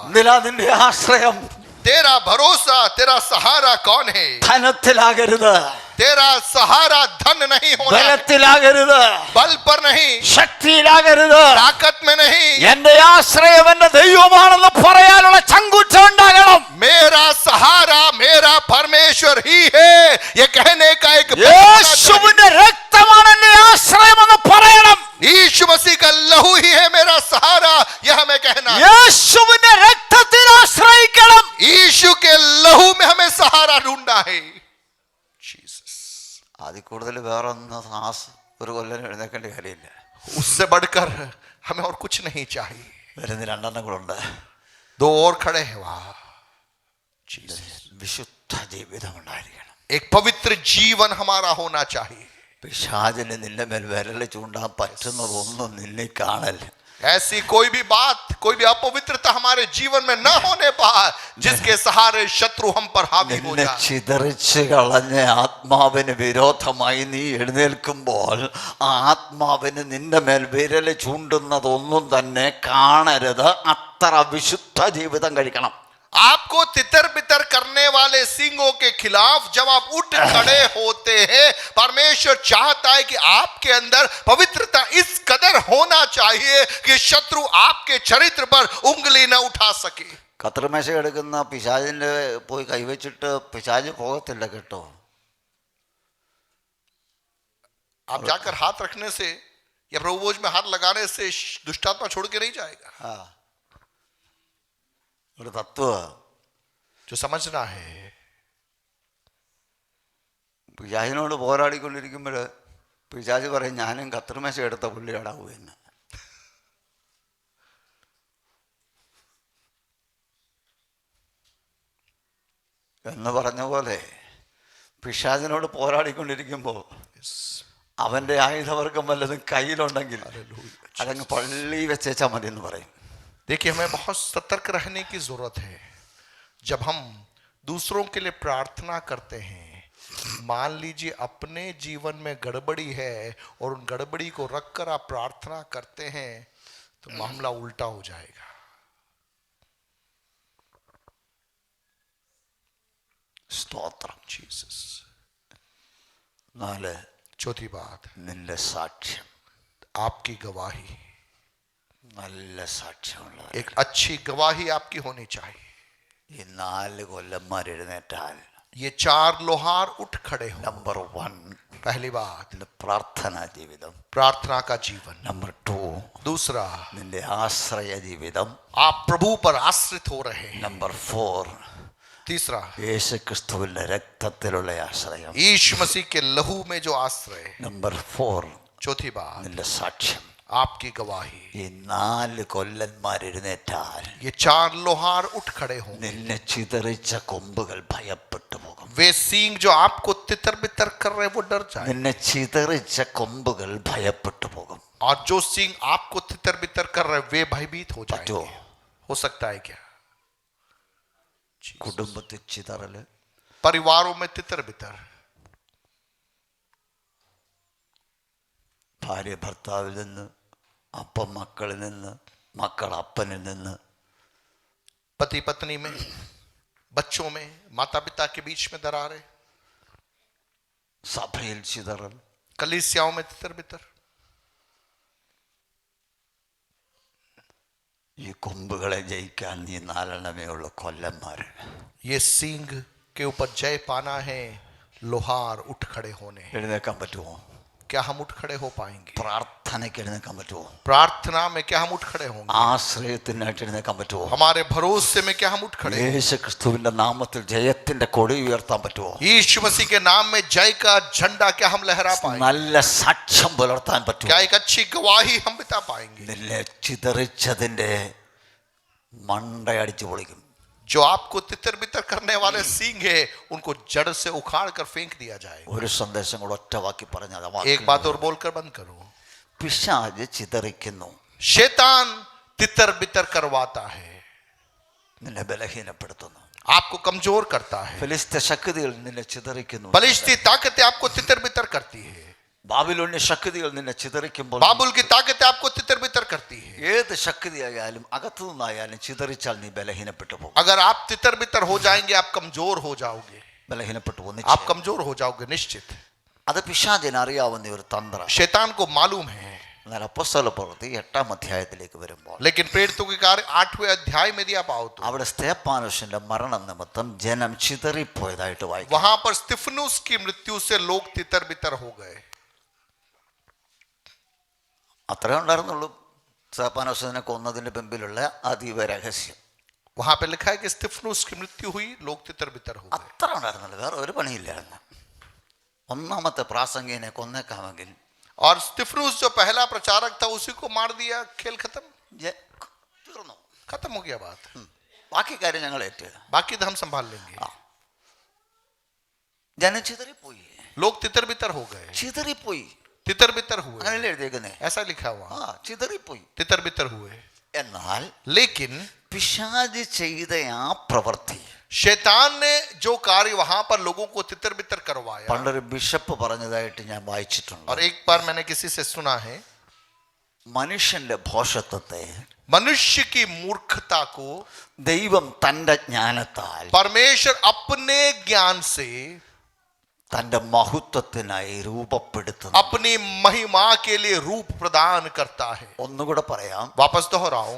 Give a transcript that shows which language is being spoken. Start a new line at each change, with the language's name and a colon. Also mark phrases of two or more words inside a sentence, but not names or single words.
Malayalam: നിന്റെ ആശ്രയം
Hindi: तेरा भरोसा, तेरा सहारा कौन है?
Malayalam: ധനത്തിലാകരുത്,
Hindi: तेरा सहारा धन नहीं होना,
Malayalam: ബലത്തിലാകരുത്,
Hindi: बल पर नहीं,
Malayalam: ശക്തിയിലാകരുത്,
Hindi: ताकत में नहीं.
Malayalam: എന്റെ ആശ്രയം എന്റെ ദൈവമാണെന്ന് പറയാനുള്ള ചങ്കൂറ്റം ഉണ്ടാകണം.
Hindi: मेरा सहारा मेरा परमेश्वर ही है, ये कहने का एक
Malayalam: യേശുവിന്റെ രക്തമാണ് എന്റെ ആശ്രയം എന്ന് പറയണം.
Hindi: यीशु मसीह का लहू ही है मेरा सहारा, यह हमें कहना है.
Malayalam: യേശുവിന്റെ രക്തത്തിൽ ആശ്രയിക്കണം.
Hindi: यीशु के लहू में हमें सहारा ढूंढना है.
Malayalam: അതിൽ കൂടുതൽ വേറെ ഒരു കൊല്ലം എഴുന്നേക്കേണ്ട കാര്യമില്ല.
Hindi: उससे बढ़कर हमें और कुछ नहीं चाहिए.
Malayalam: വരുന്ന 2 കൂടെ ഉണ്ട്.
Hindi: 2 और खड़े हैं वहां.
Malayalam: വിശുദ്ധ ജീവിതം ഉണ്ടായിരിക്കണം.
Hindi: एक पवित्र जीवन हमारा होना चाहिए.
Malayalam: പിശാചിന് നിന്റെ മേൽ വിരൽ ചൂണ്ടാൻ പറ്റുന്നതൊന്നും നിന്നെ കാണൽ.
Hindi: ऐसी कोई भी बात, कोई भी अपवित्रता हमारे जीवन में न होने पाए जिसके सहारे शत्रु हम पर हावी हो
Malayalam: നിന്നെ
Hindi: जाए.
Malayalam: ചിതറിച്ച് കളഞ്ഞ ആത്മാവിന് വിരോധമായി നീ എഴുന്നേൽക്കുമ്പോൾ ആ ആത്മാവിന് നിന്റെ മേൽ വിരൽ ചൂണ്ടുന്നതൊന്നും തന്നെ കാണരുത്. അത്ര വിശുദ്ധ ജീവിതം കഴിക്കണം.
Hindi: आपको तितर बितर करने वाले सिंगों के खिलाफ जब आप उठ खड़े होते हैं, परमेश्वर चाहता है कि आपके अंदर पवित्रता इस कदर होना चाहिए कि शत्रु आपके चरित्र पर उंगली न उठा सके.
Malayalam: കത്രിമേശ എടുക്കുന്ന പിശാചിന്റെ പോയി കൈവച്ചിട്ട് പിശാച് പോകത്തില്ല കേട്ടോ.
Hindi: आप जाकर हाथ रखने से या प्रभु भोज में हाथ लगाने से दुष्टात्मा छोड़ के नहीं जाएगा.
Malayalam: ഒരു തത്വ
Hindi: जो समझना है,
Malayalam: പിശാചിനോട് പോരാടിക്കൊണ്ടിരിക്കുമ്പോൾ പിശാച് പറയും ഞാനും കത്രിമേശ എടുത്ത പുള്ളിയാടാവൂ എന്ന് പറഞ്ഞ പോലെ പിശാചിനോട് പോരാടിക്കൊണ്ടിരിക്കുമ്പോൾ അവന്റെ ആയുധവർഗം വല്ലതും കയ്യിലുണ്ടെങ്കിൽ അതങ്ങ് പള്ളി വെച്ചേച്ചാ മതി എന്ന് പറയും.
Hindi: देखिए, हमें बहुत सतर्क रहने की जरूरत है. जब हम दूसरों के लिए प्रार्थना करते हैं, मान लीजिए अपने जीवन में गड़बड़ी है और उन गड़बड़ी को रखकर आप प्रार्थना करते हैं, तो मामला उल्टा हो जाएगा.
Malayalam: സ്തോത്രം.
Hindi: जीसस. 4, चौथी बात,
Malayalam: നിന്റെ സാക്ഷ്യം.
Hindi: आपकी गवाही.
Malayalam: നല്ല സാക്ഷ്യമുള്ള
Hindi: एक अच्छी गवाही आपकी होनी चाहिए.
Malayalam: ഈ 4 കൊല്ലന്മാർ എഴുന്നേറ്റാൽ
Hindi: ये 4 लोहार उठ खड़े हो.
Malayalam: നമ്പർ 1
Hindi: पहली बात,
Malayalam: നിന്റെ പ്രാർത്ഥനാ ജീവിതം.
Hindi: प्रार्थना का जीवन.
Malayalam: നമ്പർ 2
Hindi: दूसरा,
Malayalam: നിന്റെ ആശ്രയ ജീവിതം.
Hindi: आप प्रभु पर आश्रित हो रहे हैं.
Malayalam: നമ്പർ 4
Hindi: तीसरा,
Malayalam: യേശു ക്രിസ്തുവിന്റെ രക്തത്തിലുള്ള ആശ്രയം.
Hindi: यीशु मसीह के लहू में जो आश्रय.
Malayalam: നമ്പർ 4
Hindi: चौथी बात,
Malayalam: നിന്റെ സാക്ഷ്യം.
Hindi: आपकी गवाही.
Malayalam: ഈ 4 കൊല്ലന്മാർ എഴുന്നേറ്റാൽ
Hindi: ये 4 लोहार उठ खड़े हों.
Malayalam: നിന്നെ ചിതറിച്ച കൊമ്പുകൾ ഭയപ്പെട്ടു പോകും.
Hindi: वे सींग जो आपको तितर बितर कर रहे वो डर जाए.
Malayalam: നിന്നെ ചിതറിച്ച കൊമ്പുകൾ ഭയപ്പെട്ടു പോകും.
Hindi: और जो सींग आपको तितर बितर कर रहे वे भयभीत हो
Malayalam: പറ്റുമോ?
Hindi: जाएंगे. हो सकता है क्या?
Malayalam: കുടുംബത്തിൽ ചിതറല്,
Hindi: परिवारों में तितर बितर,
Malayalam: ഭാര്യ ഭർത്താവിൽ നിന്ന്, അപ്പം മക്കളിൽ നിന്ന്, മക്കൾ അപ്പനിൽ നിന്ന്,
Hindi: पति पत्नी में, बच्चों में, माता पिता के बीच में दरारें,
Malayalam: സഭയിൽ ചിതറൽ,
Hindi: कलीसियाओं में तितर बितर।
Malayalam: ഈ കൊമ്പുകളെ ജയിക്കാൻ നീ നാലെണ്ണമേ ഉള്ളൂ കൊല്ലന്മാര്.
Hindi: ये सींग के ऊपर जय पाना है, लोहार उठ खड़े होने हैं।
Malayalam: എഴുന്നേക്കാൻ പറ്റുമോ?
Hindi: क्या हम उठ खड़े हो पाएंगे?
Malayalam: പ്രാർത്ഥനയ്ക്ക് എഴുന്നേക്കാൻ പറ്റുമോ?
Hindi: प्रार्थना में क्या हम उठ खड़े होंगे?
Malayalam: ആശ്രയത്തിനായിട്ട് എഴുന്നേക്കാൻ പറ്റുമോ?
Hindi: हमारे भरोसे में क्या हम उठ खड़े होंगे?
Malayalam: യേശു ക്രിസ്തുവിന്റെ നാമത്തിൽ ജയത്തിന്റെ കൊടി ഉയർത്താൻ പറ്റുമോ?
Hindi: यीशु मसीह के नाम में जय का झंडा क्या हम लहरा पाएंगे?
Malayalam: നല്ല സാക്ഷ്യം പുലർത്താൻ പറ്റുമോ?
Hindi: क्या एक अच्छी गवाही हम बिता पाएंगे?
Malayalam: നിന്നെ ചിതറിച്ചതിന്റെ മണ്ടയടിച്ചു പൊളിക്കും.
Hindi: जो आपको तितर बितर करने वाले सींग है, उनको जड़ से उखाड़ कर फेंक दिया जाए।
Malayalam: ഒരു സന്ദേശം കൂടെ ഒറ്റ വാക്കി പറഞ്ഞാൽ
Hindi: एक बात और बोलकर बंद करो।
Malayalam: പിശാച് ചിതറിക്കുന്നു,
Hindi: शैतान तितर बितर करवाता है,
Malayalam: നിന്നെ ബലഹീനപ്പെടുത്തുന്നു.
Hindi: आपको कमजोर करता है।
Malayalam: ഫിലിസ്ത്യ ശക്തികൾ നിന്നെ ചിതറിക്കുന്നു.
Hindi: बलिष्ठी ताकतें आपको तितर बितर करती है।
Malayalam: ബാബിലോന്യ ശക്തികൾ നിന്നെ ചിതറിക്കുമ്പോൾ
Hindi: बाबुल की ताकतें आपको तितर बितर करती है।
Malayalam: ഏത് ശക്തിയായാലും അകത്തു നിന്നായാലും ചിതറിച്ചാൽ നീ ബലഹീനപ്പെട്ടു പോകും.
Hindi: अगर आप तितर बितर हो जाएंगे, आप कमजोर हो जाओगे,
Malayalam: ബലഹീനപ്പെട്ടു പോകും.
Hindi: आप कमजोर हो जाओगे निश्चित।
Malayalam: അത് പിശാചിന് അറിയാവുന്ന ഒരു തന്ത്രം.
Hindi: शैतान को मालूम है।
Malayalam: എന്നാൽ അപ്പോസ്തല പ്രവൃത്തി 8-ാം അധ്യായത്തിലേക്ക് വരുമ്പോൾ
Hindi: लेकिन प्रेरितों के कार्य 8वें अध्याय में यदि आप आओ तो
Malayalam: അവിടെ സ്തെഫാനോസിന്റെ മരണം നിമിത്തം ജനം ചിതറിപ്പോയതായിട്ട് വായിക്കും.
Hindi: वहां पर स्तिफनुस की मृत्यु से लोग तितर बितर हो गए।
Malayalam: അത്രേ ഉണ്ടായിരുന്നുള്ളൂ സ്തെഫാനോസിനെ കൊന്നതിന്റെ പിമ്പിലുള്ള അതീവ രഹസ്യം.
Hindi: वहां पे लिखा है कि स्तिफनुस की मृत्यु हुई, लोग तितर बितर हो गए।
Malayalam: അത്ര ഉണ്ടായിരുന്നുള്ളൂ, വേറെ ഒരു പണിയില്ലായിരുന്നു. ഒന്നാമത്തെ പ്രാസംഗികനെ കൊന്നേക്കാമെങ്കിൽ
Hindi: और स्तिफनुस जो पहला प्रचारक था, उसी को मार दिया, खेल खत्म,
Malayalam: തീർന്നു.
Hindi: खत्म हो गया बात।
Malayalam: ബാക്കി കാര്യം ഞങ്ങൾ ഏറ്റു.
Hindi: बाकी तो हम संभाल लेंगे।
Malayalam: ജനം ചിതറിപ്പോയി,
Hindi: लोग तितर बितर हो गए,
Malayalam: ചിതറിപ്പോയി.
Hindi: तितर बितर हुए,
Malayalam: അങ്ങനെയല്ലേ എഴുതിയേക്കുന്നേ?
Hindi: ऐसा लिखा हुआ,
Malayalam: ചിതറിപ്പോയി.
Hindi: तितर बितर हुए।
Malayalam: എന്നാൽ
Hindi: लेकिन
Malayalam: പിശാച് ചെയ്ത ആ പ്രവൃത്തി
Hindi: शैतान ने जो कार्य वहां पर लोगों को तितर बितर करवाया,
Malayalam: പണ്ടൊരു ബിഷപ്പ് പറഞ്ഞതായിട്ട് ഞാൻ വായിച്ചിട്ടുണ്ട്.
Hindi: और एक बार मैंने किसी से सुना है,
Malayalam: മനുഷ്യന്റെ ഭോഷത്വത്തെ
Hindi: मनुष्य की मूर्खता को
Malayalam: ദൈവം തന്റെ ജ്ഞാനത്താൽ
Hindi: परमेश्वर अपने ज्ञान से
Malayalam: തന്റെ മഹത്വത്തിനായി രൂപപ്പെടുത്തുന്നു.
Hindi: अपनी महिमा के लिए रूप प्रदान करता है।
Malayalam: ഒന്നുകൂടെ പറയാം,
Hindi: वापस दोहराऊं,